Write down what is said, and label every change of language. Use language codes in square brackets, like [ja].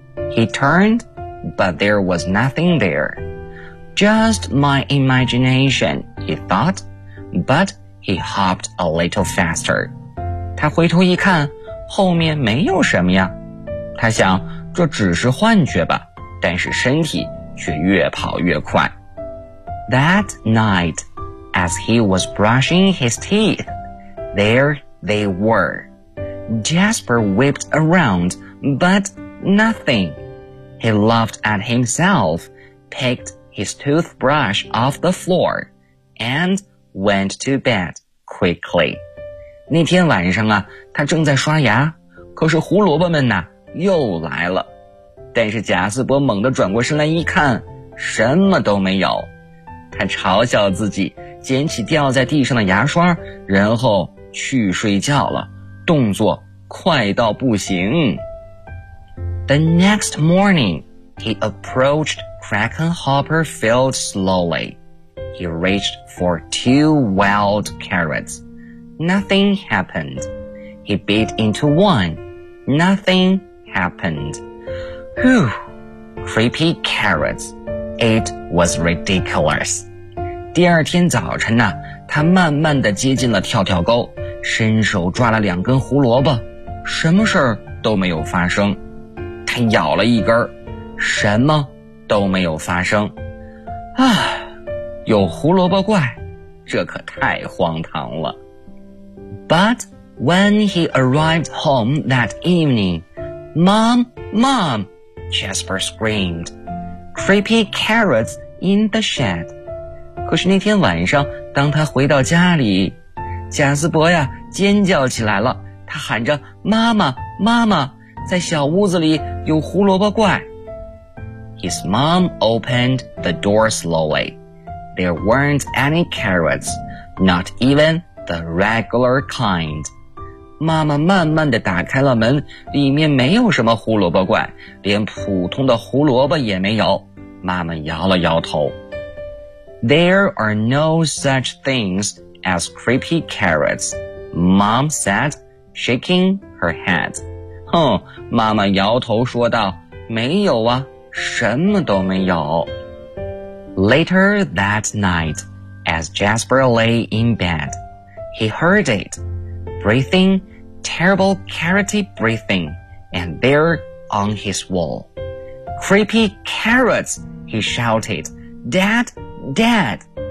[en] He turned, but there was nothing there. Just my imagination, he thought, but he hopped a little faster. [zh] 他回头一看，后面没有什么呀。他想，这只是幻觉吧，但是身体却越跑越快。 [en] That night, as he was brushing his teeth, there they were. Jasper whipped around, but nothing. He laughed at himself, picked his toothbrush off the floor, and went to bed quickly. [zh] 那天晚上啊，他正在刷牙，可是胡萝卜们呢，又来了。但是贾斯伯猛地转过身来一看，什么都没有。他嘲笑自己，捡起掉在地上的牙刷，然后去睡觉了，动作快到不行。 [en] The next morning, he approached Crackenhopper Field slowly. He reached for two wild carrots. Nothing happened. He bit into one. Nothing happened. Whew! Creepy carrots. It was ridiculous. [zh] 第二天早晨呢，他慢慢地接近了跳跳沟，伸手抓了两根胡萝卜，什么事儿都没有发生。他咬了一根，什么都没有发生。啊，有胡萝卜怪，这可太荒唐了。 [en] But when he arrived home that evening, Mom, Mom, Jasper screamed, creepy carrots in the shed. [zh] 可是那天晚上，当他回到家里，贾斯伯呀尖叫起来了，他喊着妈妈妈妈，在小屋子里有胡萝卜怪。 [en] His mom opened the door slowly. There weren't any carrots, not even the regular kind. [zh] 妈妈慢慢地打开了门，里面没有什么胡萝卜怪，连普通的胡萝卜也没有。妈妈摇了摇头。 [en] There are no such things as creepy carrots, Mom said, shaking her head. [zh] 哼，妈妈摇头说道，没有啊。什么都没有。 [en] Later that night, as Jasper lay in bed, he heard it, breathing, terrible carroty breathing, and there on his wall. Creepy carrots, he shouted, Dad, Dad!